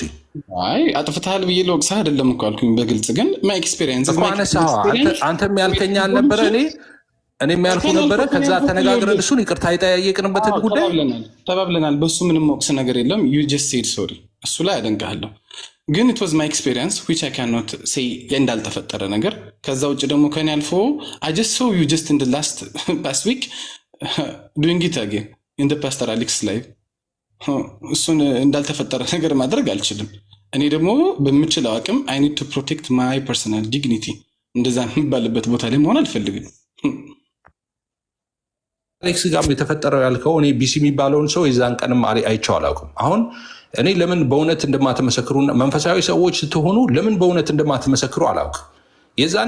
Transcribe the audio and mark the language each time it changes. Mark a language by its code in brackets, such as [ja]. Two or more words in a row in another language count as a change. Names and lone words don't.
[am] አይ አጥፍተሃል ብዬ ለወቅሳ አይደለም እኮ አልኩኝ በግልጽ። ግን [en] my experience [am] አንተም ያልከኝ አልነበረ እኔም ያልኩ ነበረ። ከዛ ተነጋግረን እሱን ይቅርታ የጠያየቅንበትን ጉዳይ ተባብለናል። በሱ ምንም ወቅስ ነገር የለም። [en] you just said sorry። [am] እሱ ላይ አደንቅሃለሁ። ግን [en] it was my experience which I cannot say [am] እንዳልተፈጠረ ነገር። ከዛ ውጭ ደግሞ ከኔ አልፎ [en] I just saw you just in the past week doing it again in the Pastor Alex live። [am] እሱን እንዳልተፈጠረ ነገር ማድረግ አልችልም። እኔ ደግሞ በምችለው አቅም [en] I need to protect my personal dignity። [am] እንደዛ የሚባልበት ቦታ ላይ መሆን አልፈልግም። አሌክስ ጋር የተፈጠረው ያልከው እኔ ቢሲ የሚባለውን ሰው የዛን ቀንም አይቼው አላውቅም። አሁን እኔ ለምን በእውነት እንደማትመሰክሩ መንፈሳዊ ሰዎች ስትሆኑ ለምን በእውነት እንደማትመሰክሩ አላውቅም። የዛኔ